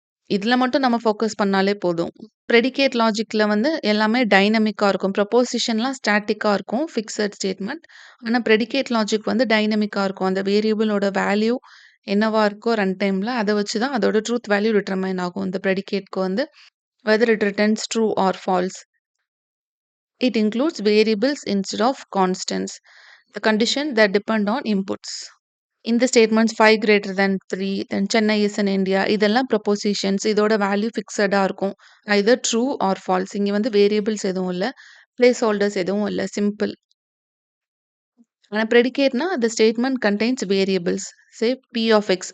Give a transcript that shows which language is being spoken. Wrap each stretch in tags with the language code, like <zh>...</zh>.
<ta>இதுல மட்டும் நம்ம ஃபோக்கஸ் பண்ணாலே போதும். ப்ரெடிகேட் லாஜிக்ல வந்து எல்லாமே டைனமிக்கா இருக்கும். ப்ரொபோசிஷன்லாம் ஸ்டாட்டிக்கா இருக்கும். Fixed statement. ஆனா ப்ரெடிகேட் லாஜிக் வந்து டைனமிக்கா இருக்கும். அந்த வேரியபிளோட வேல்யூ என்னவா இருக்கோ ரன் டைம்ல, அத வச்சு தான் அதோட ட்ரூத் வேல்யூ டிட்டர்மைன் ஆகும். இந்த ப்ரெடிகேட்க்கு வந்து</ta> <en>Whether it returns true or false. It includes variables instead of constants. The condition that depend on inputs.</en> <ta>இந்த statements</ta> <en>5 greater than 3, then Chennai is in India</en> <ta>இதெல்லாம் ப்ரொபோசிஷன்ஸ். இதோட வேல்யூ ஃபிக்ஸடா இருக்கும்.</ta> <en>Either true or false.</en> <ta>இங்க வந்து variables எதுவும் இல்ல. Place holders எதுவும் இல்ல. சிம்பிள். ஆனா ப்ரெடிகேட்னா</ta> <en>the statement contains variables.</en> <ta>P of X.</ta>